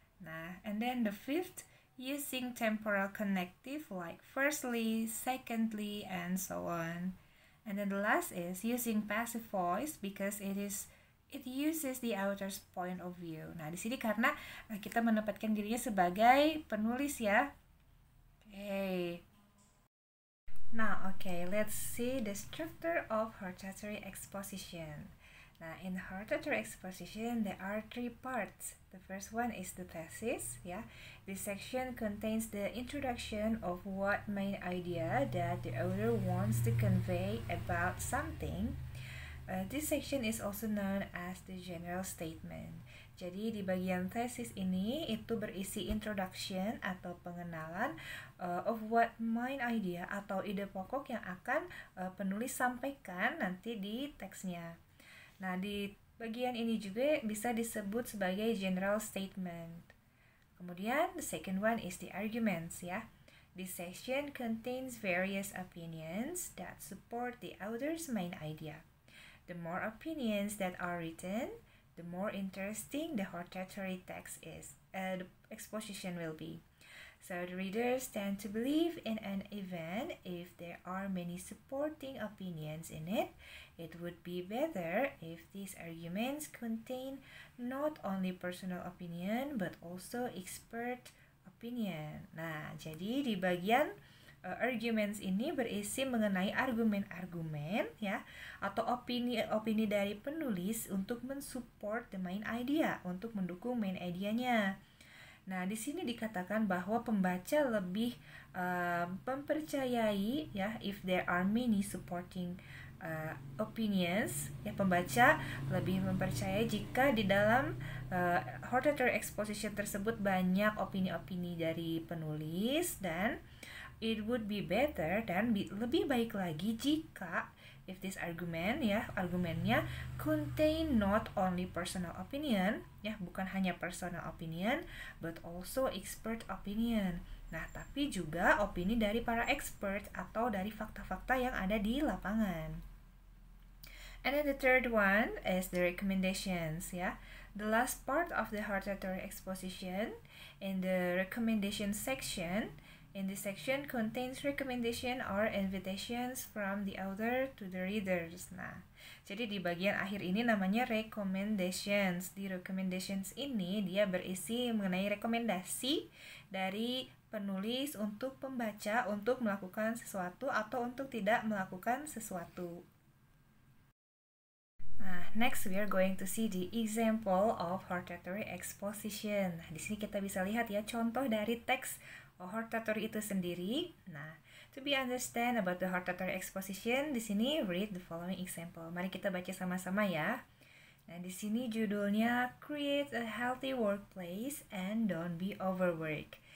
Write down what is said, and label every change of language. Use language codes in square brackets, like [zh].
[en] Nah, and then the fifth, using temporal connective like firstly, secondly, and so on. And then the last is using passive voice because it uses the author's point of view. [id] Nah, di sini karena kita menempatkan dirinya sebagai penulis ya. [en] Okay. Now, let's see the structure of hortatory exposition. Now, in hortatory exposition, there are three parts. The first one is the thesis, yeah. This section contains the introduction of what main idea that the author wants to convey about something. This section is also known as the general statement. [id] Jadi di bagian tesis ini itu berisi introduction atau pengenalan [en] of what main idea [id] atau ide pokok yang akan penulis sampaikan nanti di teksnya. Nah, di bagian ini juga bisa disebut sebagai general statement. Kemudian [en] the second one is the arguments ya. This section contains various opinions that support the author's main idea. The more opinions that are written, the more interesting the hortatory text is, the exposition will be. So the readers tend to believe in an event if there are many supporting opinions in it. It would be better if these arguments contain not only personal opinion but also expert opinion. [id] Nah, jadi di bagian arguments ini berisi mengenai argumen-argumen ya atau opini dari penulis untuk mensupport [en] the main idea, [id] untuk mendukung main idenya. Nah, di sini dikatakan bahwa pembaca lebih mempercayai ya [en] if there are many supporting [id] opinions ya, pembaca lebih mempercayai jika di dalam hortatory exposition tersebut banyak opini-opini dari penulis, dan [en] it would be better [id] dan lebih baik lagi jika [en] if this argument [id] ya, argumennya [en] contain not only personal opinion [id] ya, bukan hanya personal opinion [en] but also expert opinion. [id] Nah, tapi juga opini dari para expert atau dari fakta-fakta yang ada di lapangan. [en] And then the third one is the recommendations ya. The last part of the hortatory exposition in the recommendation section. In this section contains recommendation or invitations from the author to the readers. [id] Nah, jadi di bagian akhir ini namanya recommendations. Di recommendations ini dia berisi mengenai rekomendasi dari penulis untuk pembaca untuk melakukan sesuatu atau untuk tidak melakukan sesuatu. [en] Nah, next we are going to see the example of hortatory exposition. [id] Nah, di sini kita bisa lihat ya contoh dari teks hortatory itu sendiri. [en] Nah, to be understand about the hortatory exposition, [id] di sini [en] read the following example. [id] Mari kita baca sama-sama ya. Nah, di sini judulnya [en] Create a Healthy Workplace and Don't Be Overworked.